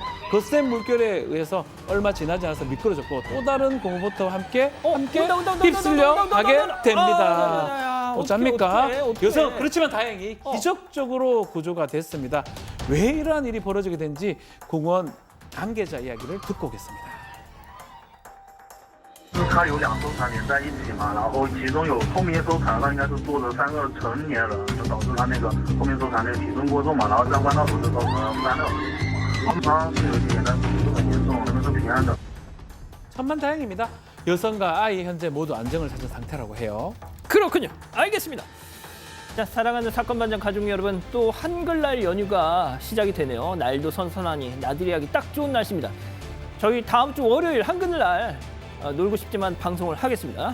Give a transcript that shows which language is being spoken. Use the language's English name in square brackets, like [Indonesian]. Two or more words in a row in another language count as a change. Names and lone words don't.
[Korean] 거센 물결에 의해서 얼마 지나지 않아서 미끄러졌고 또 다른 고무보트와 함께 휩쓸려 가게 됩니다. 어쩝니까? 여성 그렇지만 다행히 기적적으로 구조가 됐습니다. 왜 이러한 일이 벌어지게 된지 공원 관계자 이야기를 듣고 오겠습니다. [Chinese] 它有2艘船连在一起嘛，然后其中有后面一艘船上应该是坐着3个成年人，就导致他那个后面艘船那个体重过重嘛，然后在弯道口就造成了3辆。双方是有一点，但是不是很严重，他们是平安的。 [Korean] 천만다행입니다. 여성과 아이 현재 모두 안정을 찾은 상태라고 해요. 그렇군요. 알겠습니다. 자, 사랑하는 사건 반장 가족 여러분, 또 한글날 연휴가 시작이 되네요. 날도 선선하니 나들이 하기 딱 좋은 날씨입니다. 저희 다음 주 월요일 한글날 놀고 싶지만 방송을 하겠습니다.